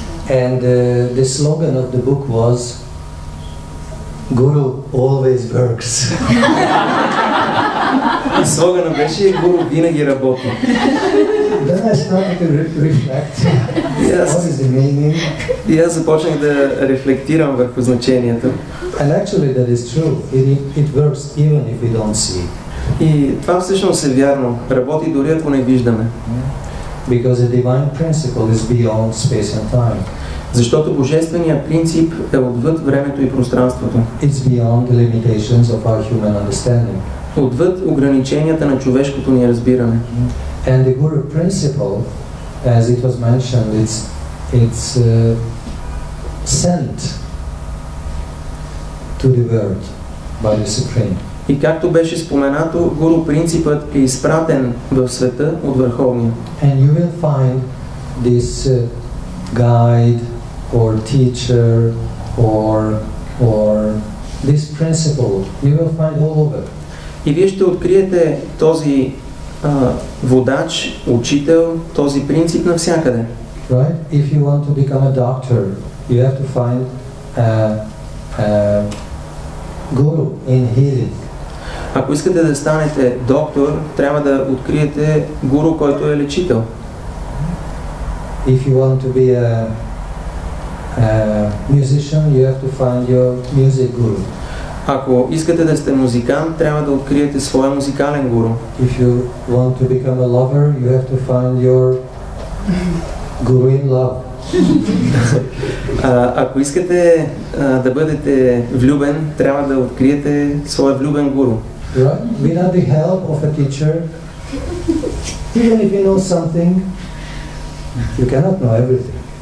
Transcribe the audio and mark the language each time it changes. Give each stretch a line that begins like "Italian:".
English: And the slogan of the book was Guru always works.
Bulgarian: И слогана беше Гуру винаги работи.
English: Then I started to reflect. What is the meaning?
Bulgarian: И аз започнах да рефлектирам върху значението.
English: And actually that is true. It works even if we don't see.
Bulgarian: И това всъщност е вярно. Работи дори ако не виждаме.
English: Because the divine principle is beyond space and time.
Bulgarian: Защото божественият принцип е отвъд времето и пространството.
English: It's beyond the limitations of our human understanding.
Bulgarian: Отвъд ограниченията на човешкото ни разбиране.
English: And the Guru principle, as it was mentioned, it's sent to the world by the Supreme.
Bulgarian: И както беше споменато, Гуру принципът е изпратен в света от Върховния.
English: And you will find this guide or teacher or this principle, you will find all over.
Bulgarian: И вие ще откриете този водач, учител, този принцип навсякъде.
English: Right? If you want to become a doctor, you have to find a guru in healing.
Bulgarian: Ако искате да станете доктор, трябва да откриете гуру, който е лечител.
English: If you want to be a musician, you have to find your music guru.
Bulgarian: Ако искате да сте музикант, трябва да откриете своя музикален гуру.
English: If you want to become a lover, you have to find your guru in love.
Bulgarian: Ако искате да бъдете влюбен, трябва да откриете своя влюбен гуру.
English: Right? Without the help of a teacher, even if you know something, you cannot know everything.